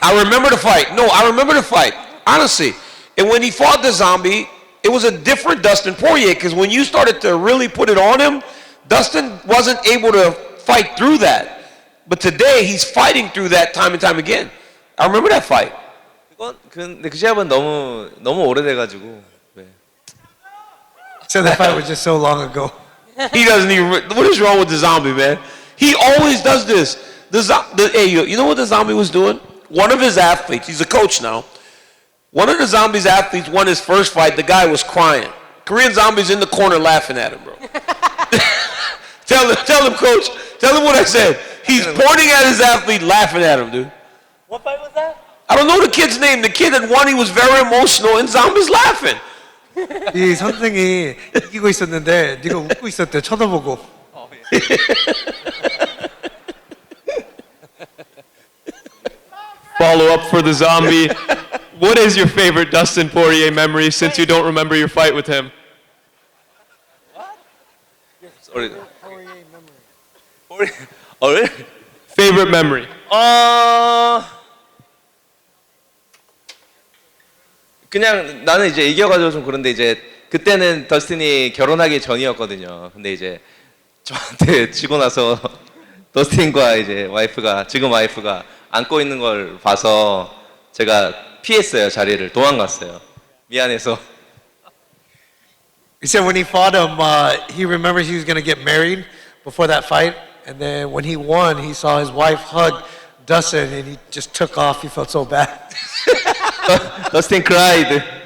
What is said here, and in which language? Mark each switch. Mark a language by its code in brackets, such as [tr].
[en] I remember the fight. No, I remember the fight. Honestly. And when he fought the Zombie, it was a different Dustin Poirier, because when you started to really put it on him, Dustin wasn't able to fight through that. But today, he's fighting through that time and time again. I remember that fight. [ko] 근데 그 시합은 너무 오래돼가지고. 네. [en] So that fight was just so long ago. He doesn't even. What is wrong with the Zombie, man? He always does this. Hey, you know what the Zombie was doing? One of his athletes, he's a coach now. One of the Zombie's athletes won his first fight. The guy was crying. Korean Zombie's in the corner laughing at him, bro. Tell him, coach. Tell him what I said. He's pointing at his athlete, laughing at him, dude. What fight was that? I don't know the kid's name. The kid that won, he was very emotional, and Zombie's laughing. 이 선생이 이기고 있었는데 네가 웃고 있었대 쳐다보고. Follow up for the Zombie. What is your favorite Dustin Poirier memory since you don't remember your fight with him? Sorry. Poirier. Favorite memory? [ko] 그냥 나는 이제 이겨가지고 좀 그런데 이제 그때는 더스틴이 결혼하기 전이었거든요. 근데 이제 저한테 지고 나서 더스틴과 이제 와이프가 지금 와이프가 안고 있는 걸 봐서 제가 피했어요. 자리를 도망갔어요. 미안해서. [en] He said when he fought him, he remembered he was going to get married before that fight, and then when he won, he saw his wife hug Dustin, and he just took off. He felt so bad. 더스틴 cried.